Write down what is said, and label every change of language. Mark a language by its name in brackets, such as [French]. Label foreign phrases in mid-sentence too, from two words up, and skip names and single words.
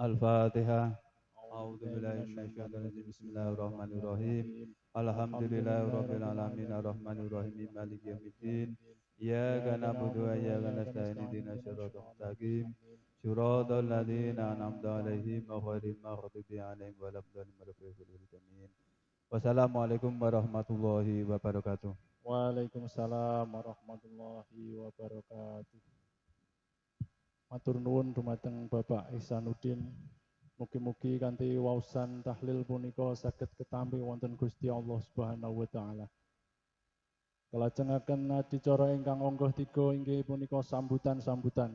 [Arabic] الفاتحة أعوذ بالله من الشيطان الرجيم بسم الله الرحمن الرحيم الحمد لله رب العالمين الرحمن الرحيم مالك يوم الدين إياك نعبد وإياك نستعين اهدنا الصراط المستقيم صراط الذين أنعمت عليهم غير المغضوب عليهم ولا الضالين. والسلام عليكم ورحمة الله وبركاته. وعليكم السلام ورحمة الله وبركاته. [Javanese] Matur nuwun dumateng Bapak Ihsanuddin. Mugi-mugi kanthi waosan tahlil punika saged ketampi wonten Gusti Allah [Arabic] سبحانه وتعالى. [Javanese] Kelajengaken adicara ingkang angka 3 inggih punika sambutan-sambutan.